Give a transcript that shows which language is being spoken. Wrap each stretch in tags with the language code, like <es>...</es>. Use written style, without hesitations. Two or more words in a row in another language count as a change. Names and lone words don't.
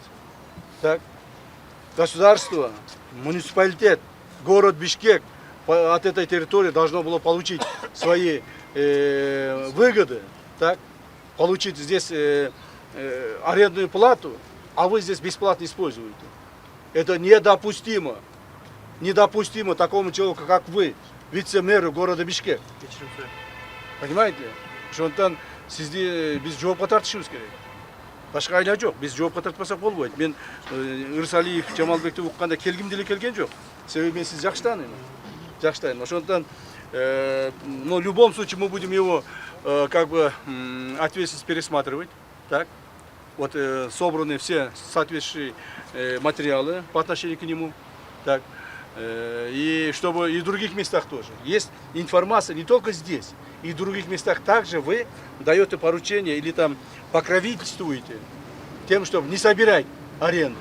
<ru>Так, государство, муниципалитет, город Бишкек от этой территории должно было получить свои выгоды, так, получить здесь арендную плату, а вы здесь бесплатно используете. Это недопустимо. Недопустимо такому человеку, как вы, вице-мэру города Бишкек. Понимаете?</ru> <ky>Ошондон сизди биз жоопко тартышыбыз керек. Башка айла жок. Биз жоопко тартпасак болбойт. Мен Ирсалиев, Жамалбекти укканда келгим деле келген жок. Себеби мен сизди жакшы тааныйм. Жакшы тааныйм. Ошондон,</ky> <ru>но в любом случае мы будем его как бы ответственность пересматривать. Так? Вот собраны все соответствующие материалы по отношению к нему. Так? И чтобы и в других местах тоже. Есть информация не только здесь, и в других местах также вы даете поручение или там покровительствуете тем, чтобы не собирать аренду.</ru>